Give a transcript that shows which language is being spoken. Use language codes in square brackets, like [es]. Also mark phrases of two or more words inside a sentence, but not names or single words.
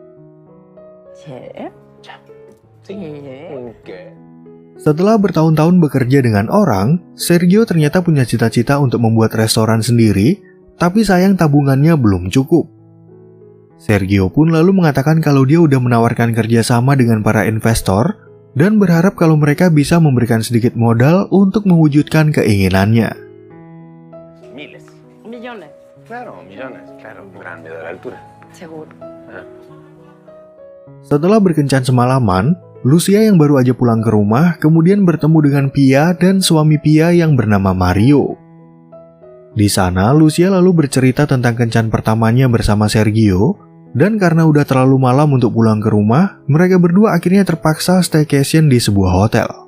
[id] Setelah bertahun-tahun bekerja dengan orang, Sergio ternyata punya cita-cita untuk membuat restoran sendiri, tapi sayang tabungannya belum cukup. Sergio pun lalu mengatakan kalau dia udah menawarkan kerjasama dengan para investor dan berharap kalau mereka bisa memberikan sedikit modal untuk mewujudkan keinginannya. [es] Millones. Claro, millones, claro, grande de la altura. Seguro. [id] Setelah berkencan semalaman, Lucia yang baru aja pulang ke rumah kemudian bertemu dengan Pia dan suami Pia yang bernama Mario. Di sana, Lucia lalu bercerita tentang kencan pertamanya bersama Sergio, dan karena udah terlalu malam untuk pulang ke rumah, mereka berdua akhirnya terpaksa staycation di sebuah hotel.